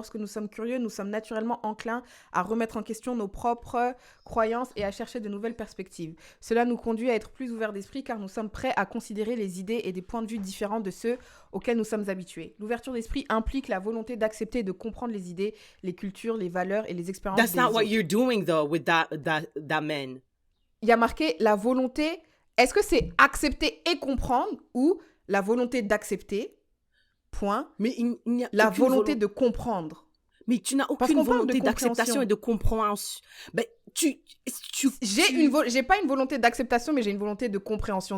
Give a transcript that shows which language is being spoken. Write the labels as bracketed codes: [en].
[fr] Lorsque nous sommes curieux, nous sommes naturellement enclins à remettre en question nos propres croyances et à chercher de nouvelles perspectives. Cela nous conduit à être plus ouverts d'esprit car nous sommes prêts à considérer les idées et des points de vue différents de ceux auxquels nous sommes habitués. L'ouverture d'esprit implique la volonté d'accepter et de comprendre les idées, les cultures, les valeurs et les expériences des autres. [en] What you're doing though with that man. [fr] Il y a marqué la volonté. Est-ce que c'est accepter et comprendre ou la volonté d'accepter, point, mais il n'y a la volonté de comprendre? Mais tu n'as aucune volonté d'acceptation et de compréhension. Ben, j'ai pas une volonté d'acceptation, mais j'ai une volonté de compréhension.